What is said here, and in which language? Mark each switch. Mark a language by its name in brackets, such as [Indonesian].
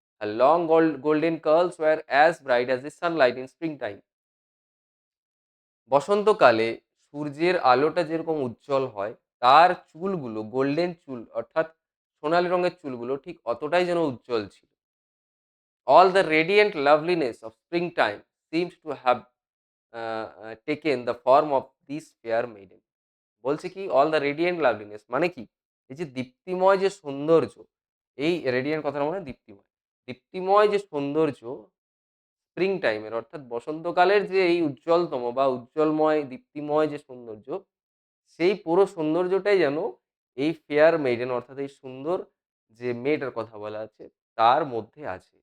[English] আর long golden curls were as bright as the sunlight in spring time. [Bangla] বসন্তকালে সূর্যের আলোটা যেরকম উজ্জ্বল হয়, তার চুলগুলো গোল্ডেন চুল অর্থাৎ সোনালী রঙের চুলগুলো ঠিক অতটাই যেন উজ্জ্বল ছিল। [English] All the radiant loveliness of springtime seems to have taken the form of this fair maiden. [Bangla] বলছে কি [English] all the radiant loveliness [Bangla] মানে কি? এই যে দীপ্তিময় যে সৌন্দর্য, এই রেডিয়েন্ট কথাটা মানে দীপ্তিময়। দীপ্তিময় যে সৌন্দর্য স্প্রিং টাইমের অর্থাৎ বসন্তকালের যে এই উজ্জ্বলতম বা উজ্জ্বলময় দীপ্তিময় যে সৌন্দর্য, সেই পুরো সৌন্দর্যটাই যেন এই ফেয়ার মেইডেন অর্থাৎ এই সুন্দর যে মেয়েটার কথা বলা আছে তার মধ্যে আছে।